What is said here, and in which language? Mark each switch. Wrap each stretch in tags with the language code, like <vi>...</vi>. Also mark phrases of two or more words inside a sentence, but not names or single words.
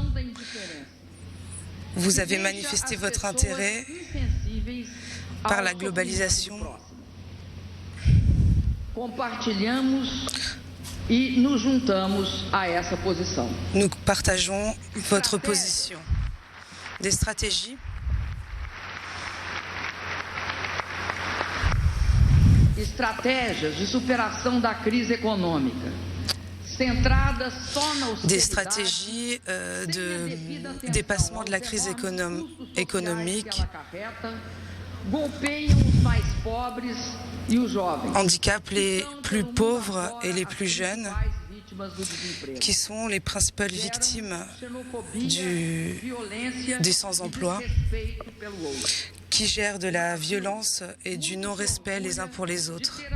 <fr>Vous avez manifesté votre intérêt par la globalisation. Nous partageons votre position. Des stratégies</fr> <pt>estratégias de superação da crise econômica, centradas só na</pt> <fr>des stratégies de dépassement de la crise économique,</fr> <pt>golpeiam os mais pobres e os jovens,</pt> <fr>handicapent les plus pauvres et les plus jeunes, qui sont les principales victimes des sans-emploi, qui gèrent de la violence et du non-respect les uns pour les autres.</fr>